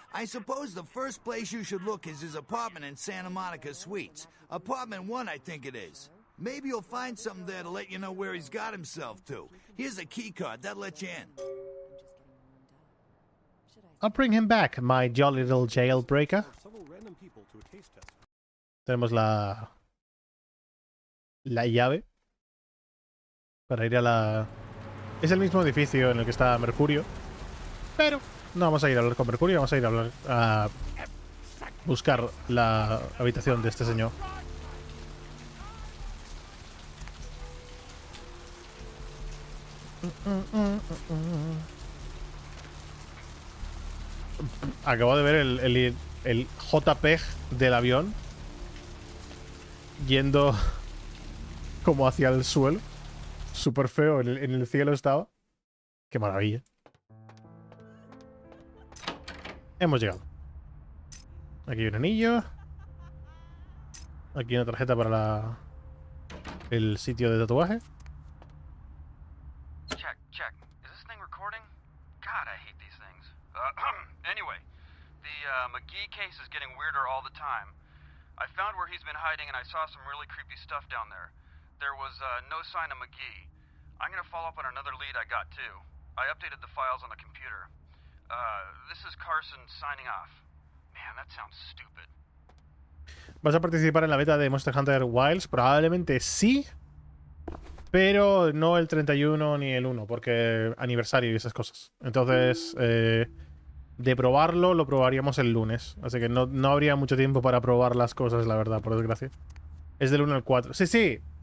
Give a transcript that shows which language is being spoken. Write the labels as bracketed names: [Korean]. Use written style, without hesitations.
[English] I suppose the first place you should look is his apartment in Santa Monica Suites. Apartment 1, I think it is. Maybe you'll find something there to let you know where he's got himself to. Here's a key card. That'll let you in. I'll bring him back, my jolly little jailbreaker. [Spanish] Tenemos la llave para ir a la... Es el mismo edificio en el que está Mercurio, pero no vamos a ir a hablar con Mercurio, vamos a ir a buscar la habitación de este señor. Acabo de ver el JPEG del avión yendo como hacia el suelo. Súper feo, en el cielo estaba. Qué maravilla. Hemos llegado. Aquí hay un anillo. Aquí una tarjeta para el sitio de tatuaje. [English] Check. Is this thing recording? God, I hate these things. Anyway, the McGee case is getting weirder all the time. I found where he's been hiding and I saw some really creepy stuff down there. There was no sign of McGee. I'm gonna follow up on another lead I got too. I updated the files on the computer. This is Carson signing off. Man, that sounds stupid. [Spanish] ¿Vas a participar en la beta de Monster Hunter Wilds? Probablemente sí, pero no el 31 ni el 1, porque aniversario y esas cosas. Entonces, de probarlo, lo probaríamos el lunes. Así que no habría mucho tiempo para probar las cosas, la verdad, por desgracia. Es del 1 al 4. Sí.